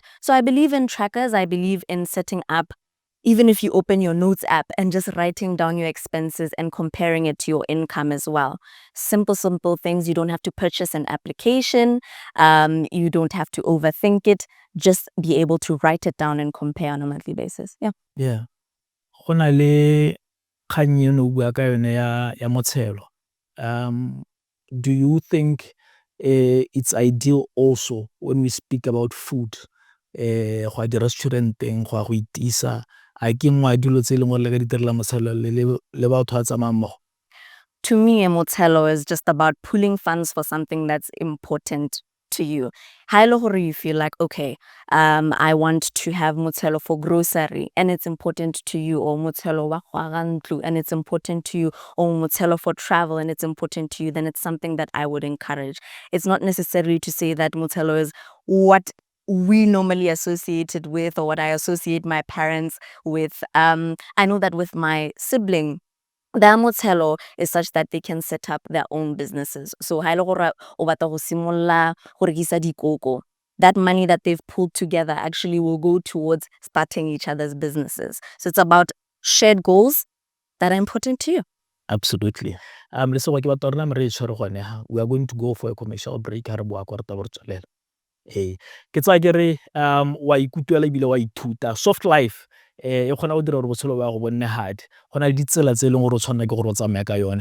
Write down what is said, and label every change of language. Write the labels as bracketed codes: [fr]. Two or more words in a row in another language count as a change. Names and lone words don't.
[en] So I believe in trackers. I believe in setting up, even if you open your notes app and just writing down your expenses and comparing it to your income as well. Simple things. You don't have to purchase an application. You don't have to overthink it. Just be able to write it down and compare on a monthly basis. Yeah. Yeah. [tn] Go na le kgang eno o bua ka yone ya motshelo. [en] Do you think it's ideal also when we speak about food? [tn] Go a di-restauranteng, go a go itisa. A ke nngwe ya dilo tse e leng gore le ka di direla motshelo le batho ba tsamayang mmogo? [en] To me, a motelo is just about pulling funds for something that's important to you. [tn] Ha ele gore [en] you feel like, okay, I want to have motelo for grocery and it's important to you, or [tn] motelo wa go aga ntlo [en] and it's important to you, or motelo for travel and it's important to you, then it's something that I would encourage. It's not necessarily to say that motelo is what we normally associate it with or what I associate my parents with. I know that with my sibling, their motelo is such that they can set up their own businesses. So [tn] ha ele gore o batla go simolla go rekisa dikoko, [en] that money that they've pulled together actually will go towards starting each other's businesses. So it's about shared goals that are important to you. Absolutely. [tn] Lesego ke batla rena re e tshwere gone ha. [en] We are going to go for a commercial break [tn] ha re boa kwa re taba re tswelela. Ke tsa ke re wa ikutlwela ebile wa ithuta. [en] Soft life [tn] e kgona go dira gore botshelo ba go bonne hard. Go na le ditsela tse e leng gore o tshwanela ke gore o tsamaya ka yone.